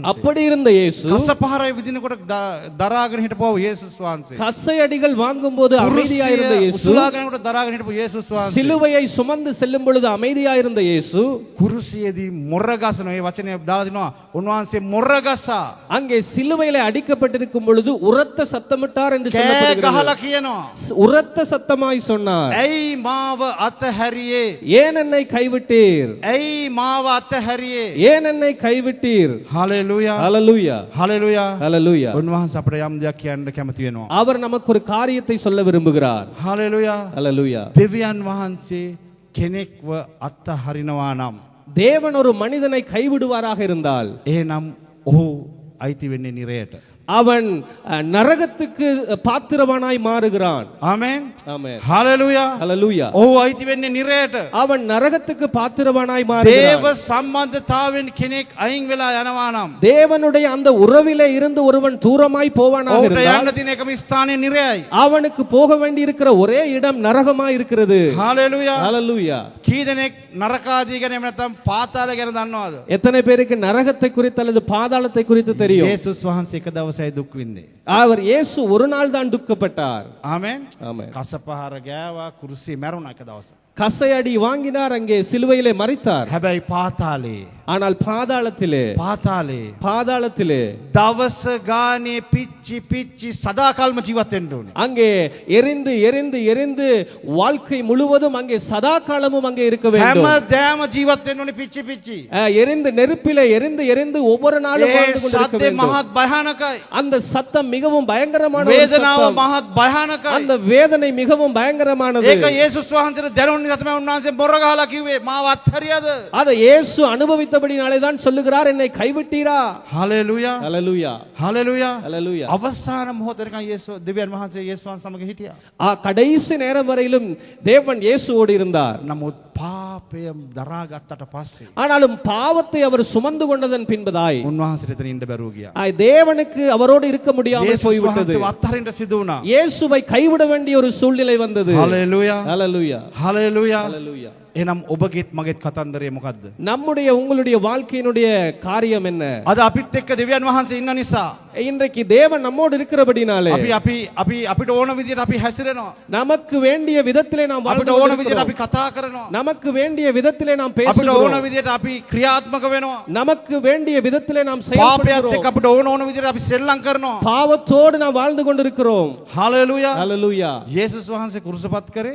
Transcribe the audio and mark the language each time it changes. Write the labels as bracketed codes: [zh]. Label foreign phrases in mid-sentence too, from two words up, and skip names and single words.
[ta] அப்படி இருந்த இயேசு [si] කසපහරය විදිනකොට දරාගෙන හිටපුව යේසුස් වහන්සේ. [ta] கசை அடிகள் வாங்கும்போது அமைதியாக இருந்த இயேசு, [si] උසුලාගෙනකොට දරාගෙන හිටපු යේසුස් වහන්සේ. [ta] சிலுவையை சுமந்து செல்லும் பொழுது அமைதியாக இருந்த இயேசு [si] කුරුසියේදී මොර ගසන මේ වචනේ දාලා දිනවා. උන්වහන්සේ මොර ගසා [ta] அங்கே சிலுவையிலே அடிக்கப்பட்டிருக்கும் பொழுது உரத்த சத்தமிட்டார் என்று [si] කෑ [ta] சொல்லப்படுகிறது. [si] ගහලා කියනවා. [ta] உரத்த சத்தமாய் சொன்னார், [si] ඇයි මාව අතහැරියේ? [ta] ஏன் என்னை கைவிட்டீர்? [si] ඇයි මාව අතහැරියේ? [ta] ஏன் என்னை கைவிட்டீர்? [si] හalleluya. [ta] ஹalleluya. [si] හalleluya. [ta] ஹalleluya. [si] උන්වහන්සේ අපිට යම් දෙයක් කියන්න කැමති වෙනවා. [ta] அவர் நமக்கு ஒரு காரியத்தை சொல்ல விரும்புகிறார். [si] හalleluya. [ta] ஹalleluya. [si] දෙවියන් වහන්සේ කෙනෙක්ව අත්හරිනවා නම් [ta] தேவன் ஒரு மனிதனை கைவிடுவாராக இருந்தால் [si] එහෙනම් ඔහු අයිති වෙන්නේ නිරයට. [ta] அவன் நரகத்துக்கு பாத்திரவானாய் மாறுகிறான். [si] ආමෙන්. [ta] ஆமென். [si] හalleluya. [ta] ஹalleluya. [si] ඔහු අයිති වෙන්නේ නිරයට. [ta] அவன் நரகத்துக்கு பாத்திரவானாய் [si] දේව [ta] மாறுகிறான். [si] සම්බන්ධතාවෙන් කෙනෙක් අයින් වෙලා යනවා නම් [ta] தேவனுடைய அந்த உறவிலே இருந்து ஒருவன் தூரமாய் போவானாக [si] ඔහුට [ta] இருந்தால் [si] යන්න තියෙන එකම ස්ථානය නිරයයි. [ta] அவனுக்கு போக வேண்டி இருக்கிற ஒரே இடம் நரகமாய் இருக்கிறது. [si] හalleluya. [ta] ஹalleluya. [si] කී දෙනෙක් නරකාදී ගැන එහෙම නැත්නම් පාතාල ගැන දන්නවද? [ta] எத்தனை பேருக்கு நரகத்தை குறித்து அல்லது பாதாளத்தை குறித்து தெரியும்? [si] යේසුස් වහන්සේ එක දවසයි දුක් විඳේ. [ta] அவர் இயேசு ஒரு நாள் தான் துக்கப்பட்டார். [si] ආමෙන්. [ta] ஆமென். [si] කසපහර ගෑවා, කුරුසිය මැරුණා එක දවසක්. [ta] கசையடி வாங்கினார், அங்கே சிலுவையிலே மரித்தார். [si] හැබැයි පාතාලේ [ta] ஆனால் பாதாளத்திலே [si] දවස ගානේ පිච්චි සදාකල්ම ජීවත් වෙන්න ඕනේ. [ta] அங்கே எரிந்து வாழ்க்கை முழுவதும் அங்கே சதா காலமும் அங்கே இருக்க வேண்டும். [si] හැමදාම ජීවත් වෙන්න ඕනේ පිච්චි. [ta] எரிந்து நெருப்பிலே எரிந்து ஒவ்வொரு நாளும் வாழ்ந்து கொண்டிருக்க [si] සද්දේ [ta] வேண்டும். [si] මහත් භයානකයි. [ta] அந்த சத்தம் மிகவும் பயங்கரமான ஒரு [si] වේදනාව [ta] சத்தம். [si] මහත් භයානකයි. [ta] அந்த வேதனை மிகவும் பயங்கரமானது. [si] ඒක යේසුස් වහන්සේට දැනුන නිසා තමයි උන්වහන්සේ බොර ගහලා කිව්වේ මාව අත්හැරියද? [ta] அதை இயேசு அனுபவித்தபடினாலே தான் சொல்லுகிறார், என்னை கைவிட்டீரா? [si] හalleluya. [ta] ஹalleluya. [si] හalleluya. [ta] ஹalleluya. [si] අවසාන මොහොතේකන් යේසුස් දෙවියන් වහන්සේ යේසුස් සමග හිටියා. [ta] கடைசி நேரம் வரையிலும் தேவன் இயேசுவோடு இருந்தார். [si] නමුත් පාපය දරාගත්තට පස්සේ [ta] ஆனாலும் பாவத்தை அவர் சுமந்து கொண்டதன் பின்பதாய் [si] උන්වහන්සේට එතන ඉන්න බැරුව ගියා. [ta] தேவனுக்கு அவரோடு இருக்க முடியாமல் [si] යේසුස් [ta] போய்விட்டது. [si] වහන්සේව අත්හරින්න සිදු වුණා. [ta] இயேசுவை கைவிட வேண்டிய ஒரு சூழ்நிலை வந்தது. [si] හalleluya. [ta] ஹalleluya. [si] හalleluya. [ta] ஹalleluya. [si] එහෙනම් ඔබගේත් මගේත් කතන්දරය මොකද්ද? [ta] நம்முடைய உங்களுடைய வாழ்க்கையினுடைய காரியம் என்ன? [si] අද අපිත් එක්ක දෙවියන් වහන්සේ ඉන්න නිසා [ta] இன்றைக்கு தேவன் நம்மோடு இருக்கிறபடினாலே [si] අපිට ඕන විදියට අපි හැසිරෙනවා. [ta] நமக்கு வேண்டிய விதத்திலே நாம் வாழ்ந்து [si] අපිට ඕන විදියට [ta] கொண்டிருக்கிறோம். [si] අපි කතා කරනවා. [ta] நமக்கு வேண்டிய விதத்திலே நாம் [si] අපිට ඕන [ta] பேசுகிறோம். [si] විදියට අපි ක්‍රියාත්මක වෙනවා. [ta] நமக்கு வேண்டிய விதத்திலே நாம் [si] පාපයත් [ta] செயல்படுகிறோம். [si] එක්ක අපිට ඕන විදියට අපි සෙල්ලම් කරනවා. [ta] பாவத்தோடு நாம் வாழ்ந்து கொண்டிருக்கிறோம். [si] හalleluya. [ta] ஹalleluya. [si] යේසුස් වහන්සේ කුරුසපත් කරේ